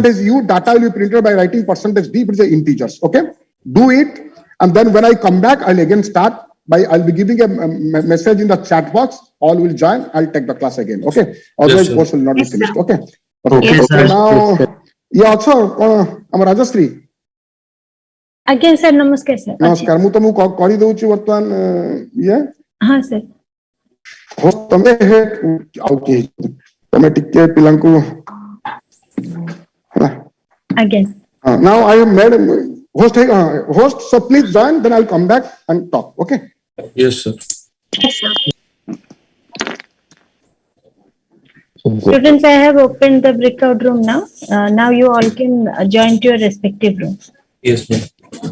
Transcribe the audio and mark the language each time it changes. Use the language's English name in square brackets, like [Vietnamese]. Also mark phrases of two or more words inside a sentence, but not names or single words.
[English] percentage u data will be printed by writing percentage d which is integers okay do it and then when I come back I'll again start by I'll be giving a message in the chat box all will join I'll take the class again okay otherwise sir. course will not be Yes, sir. finished okay Okay, Yes, sir. now Yes, sir. yeah also ଆମ ରାଜଶ୍ରୀ [Odia] ଆଜ୍ଞା ସାର୍ ନମସ୍କାର ସାର୍ ନମସ୍କାର ମୁଁ ତମକୁ କରିଦଉଛି ବର୍ତ୍ତମାନ ଇଏ ହଁ ସାର୍ ହୋ ତମେ ହେ ଆଉ କେହି ତମେ ଟିକେ ପିଲାଙ୍କୁ ହେଲା ଆଜ୍ଞା [English] now I have made host so please join then I'll come back and talk okay Yes, sir. students I have opened the breakout room now now you all can join to your respective rooms